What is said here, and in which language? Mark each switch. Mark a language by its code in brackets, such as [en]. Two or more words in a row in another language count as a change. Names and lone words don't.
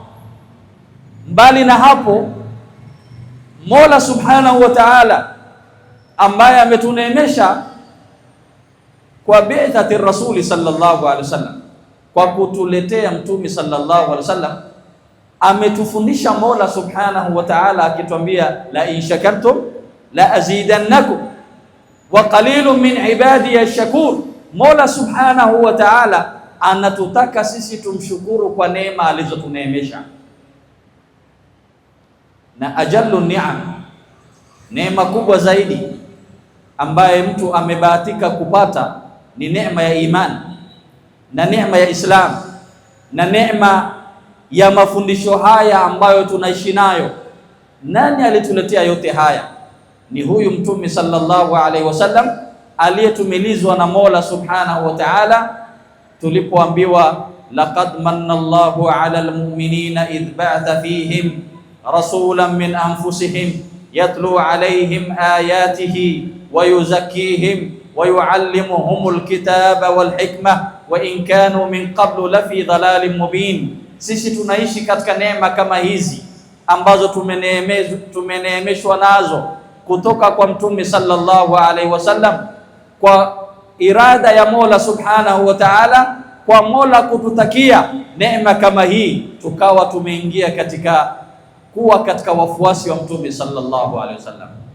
[sw] Mbali na hapo, Mola [ar] سبحانه وتعالى [sw] ambaye ametuneemesha kwa [ar] بعثة رسول صلى الله عليه وسلم, [sw] kwa kutuletea Mtume [ar] صلى الله عليه وسلم, [sw] ametufundisha Mola [ar] سبحانه وتعالى [sw] akituambia, [ar] لئن شكرتم لأزيدنكم وقليل من عبادي الشكور. [sw] Mola [ar] سبحانه وتعالى [sw] anatutaka sisi tumshukuru kwa neema alizotuneemesha. Na [ar] أجل نعم, [sw] neema kubwa zaidi ambaye mtu amebahatika kupata ni neema ya imani na neema ya Islam na neema ya mafundisho haya ambayo tunaishi nayo. Nani alituletea yote haya? Ni huyu Mtume [ar] صلى الله عليه وسلم [sw] aliyetumilizwa na Mola [ar] سبحانه وتعالى, [sw] tulipoambiwa [ar] لقد من الله على المؤمنين إذ بعث فيهم رسولا من أنفسهم يتلو عليهم آياته ويزكيهم ويعلمهم الكتاب والحكمة وإن كانوا من قبل لفي ضلال مبين. [sw] Sisi tunaishi katika neema kama hizi ambazo tumeneemeshwa nazo kutoka kwa Mtume [ar] صلى الله عليه وسلم, [sw] kwa irada ya Mola [ar] سبحانه وتعالى, [sw] kwa Mola kututakia neema kama hii, tukawa tumeingia katika kuwa katika wafuasi wa Mtume [ar] صلى الله عليه وسلم.